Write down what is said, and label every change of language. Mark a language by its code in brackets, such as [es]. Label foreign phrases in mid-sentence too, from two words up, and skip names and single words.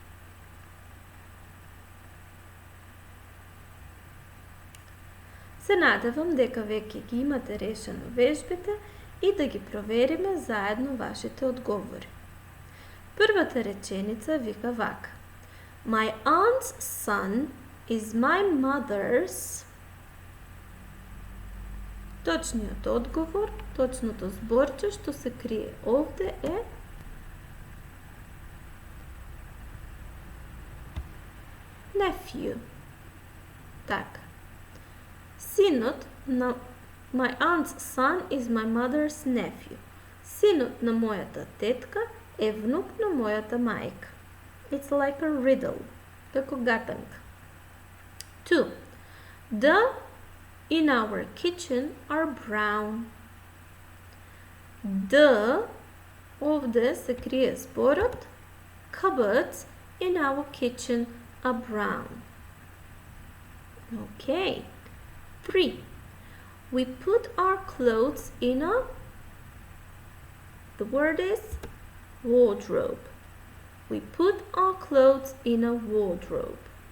[mk] Се надевам дека веќе ги имате решено вежбите и да ги провериме заедно вашите одговори. Првата реченица вика вака: [en] My aunt's son is my mother's. [mk] Точниот одговор, точното зборче што се крие овде е nephew. Така. Синот на [en] My aunt's son is my mother's nephew. [mk] Синот на мојата тетка е внук на мојата мајка. [en] It's like a riddle, [mk] како гатанка. 2. [en] The in our kitchen are brown. The [mk] овде се крие зборот [en] cupboards in our kitchen are brown. Okay. 3. We put our clothes in a, the word is wardrobe. We put our clothes in a wardrobe.